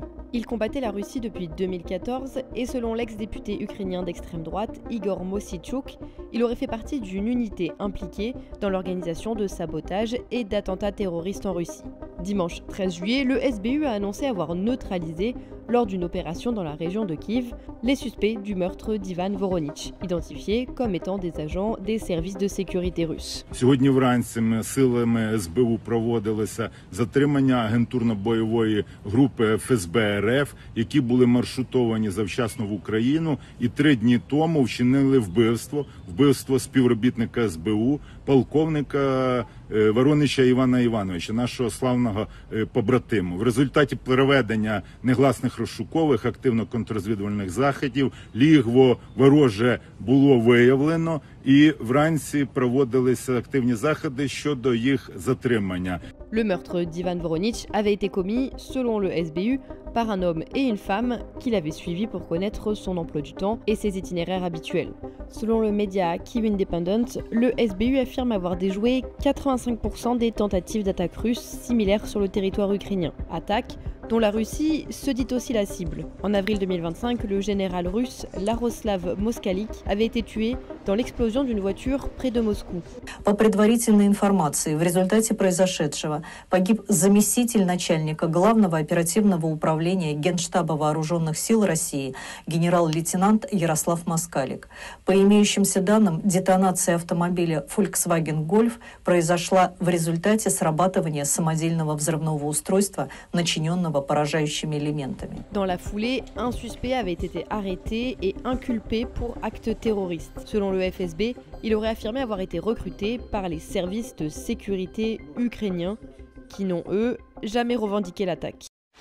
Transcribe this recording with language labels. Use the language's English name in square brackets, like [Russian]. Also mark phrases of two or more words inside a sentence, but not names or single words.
[French] Il combattait la Russie depuis 2014 et selon l'ex-député ukrainien d'extrême droite Igor Mossichuk, il aurait fait partie d'une unité impliquée dans l'organisation de sabotage et d'attentats terroristes en Russie. Dimanche 13 juillet, le SBU a annoncé avoir neutralisé, lors d'une opération dans la région de Kiev, les suspects du meurtre d'Ivan Voronich, identifiés comme étant des agents des services de sécurité russes. [Ukrainian] Сьогодні вранці силами СБУ проводилося затримання агентурно-бойової групи ФСБ РФ, які були маршрутовані завчасно в Україну і 3 дні тому вчинили вбивство співробітника СБУ, полковника Воронича Івана Івановича, нашого славного побратиму. В результаті проведення негласних розшукових активно-контррозвідувальних заходів лігво вороже було виявлено і вранці проводилися активні заходи щодо їх затримання. [French] Le meurtre d'Ivan Voronich avait été commis, selon le SBU, par un homme et une femme qu'il avait suivis pour connaître son emploi du temps et ses itinéraires habituels. Selon le média Kyiv Independent, le SBU affirme avoir déjoué 85% des tentatives d'attaques russes similaires sur le territoire ukrainien. Attaques dont la Russie se dit aussi la cible. En avril 2025, le général russe Laroslav Moskalik avait été tué dans l'explosion d'une voiture près de Moscou. [Russian] По предварительной информации, в результате произошедшего погиб заместитель начальника Главного оперативного управления Генштаба Вооруженных сил России генерал-лейтенант Ярослав Москалик. По имеющимся данным, детонация автомобиля Volkswagen Golf произошла в результате срабатывания самодельного взрывного устройства, начиненного поражающими элементами. [French] Dans la foulée, un suspect avait été arrêté et inculpé pour actes terroristes. Selon le FSB, il aurait affirmé avoir été recruté par les services de sécurité ukrainiens qui n'ont, eux, jamais revendiqué l'attaque.